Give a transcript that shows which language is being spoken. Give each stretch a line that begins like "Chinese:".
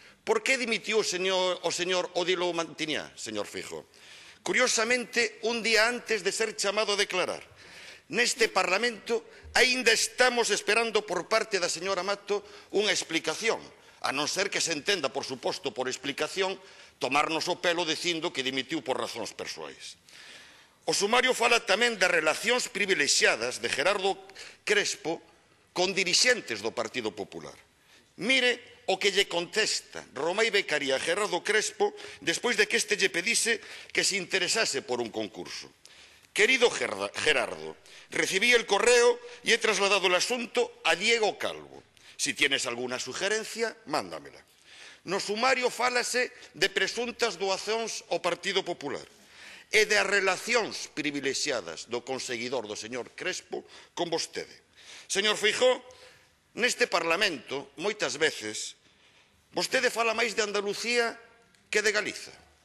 Galician: Por que dimitiu o señor Odilo Mantiñá, señor Feijóo? Curiosamente, un día antes de ser chamado a declarar. Neste Parlamento aínda estamos esperando por parte da señora Mato unha explicación, a non ser que se entenda, por suposto, por explicación, tomarnos o pelo dicindo que dimitiu por razóns persoais. O sumario fala tamén das relacións privilexiadas de Gerardo Crespo con dirixentes do Partido Popular. Mire o que lle contesta Romai Becaría a Gerardo Crespo despois de que este lle pedise que se interesase por un concurso.
Spanish: Querido Gerardo, recibí el correo y he trasladado el asunto a Diego Calvo. Si tienes alguna sugerencia, mándamela.
Galician: No sumario fálase de presuntas doacións ao Partido Popular e das relacións privilexiadas do conseguidor do señor Crespo con vostede. Señor Feijóo, neste Parlamento, moitas veces, vostede fala máis de Andalucía que de Galiza.